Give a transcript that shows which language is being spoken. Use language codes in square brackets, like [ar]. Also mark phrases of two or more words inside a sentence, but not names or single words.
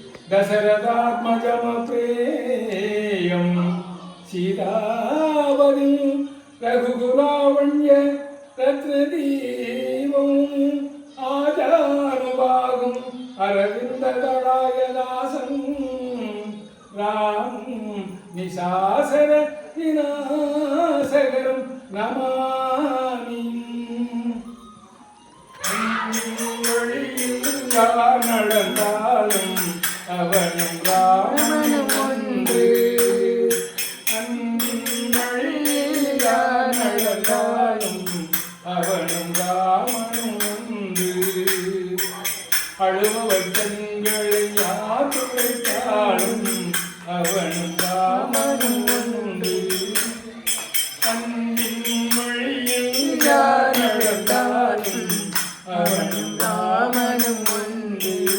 [sa] दशरथात्मजमप्रेयं सीतावति रघुकुलावण्य रत्नदीपम् आजानुभागम् अरविन्ददलायदासं रामं निशासर विनाशकरं नमामि [ta] நடந்தாலும் அவனும் ராமனும் ஒன்று நடந்தாலும் அவனும் ராமனும் ஒன்று அழுபவர் கண்களை யார் துடைத்தாலும் அவனும் ராமனும் ஒன்று அன்பின் மொழியில் யார் நடந்தாலும் அவனும் ராமனும் ஒன்று